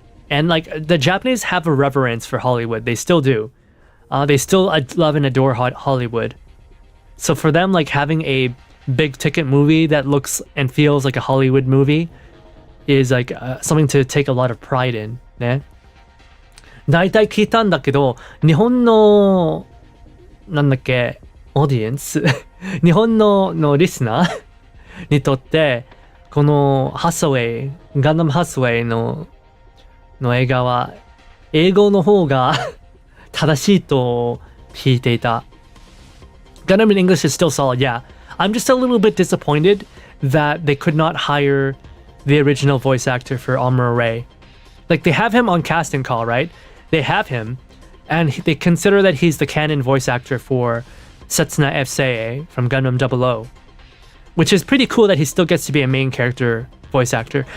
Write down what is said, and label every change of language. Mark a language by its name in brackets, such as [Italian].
[English] And like, the Japanese have a reverence for Hollywood. They still do. They still love and adore Hollywood. So for them, like, having a big ticket movie that looks and feels like a Hollywood movie is like something to take a lot of pride in, ね。 [Japanese] 大体聞いたんだけど、日本のなんだっけ、オーディエンス日本のリスナーにとってこのハサウェイ、ガンダムハサウェイの映画は英語の方が正しいと聞いていた。 [English] Gundam in English is still solid, yeah. I'm just a little bit disappointed that they could not hire the original voice actor for Amuro Ray. Like, they have him on casting call, right? They have him, and they consider that he's the canon voice actor for Setsuna F-Seiei from Gundam 00, which is pretty cool that he still gets to be a main character voice actor.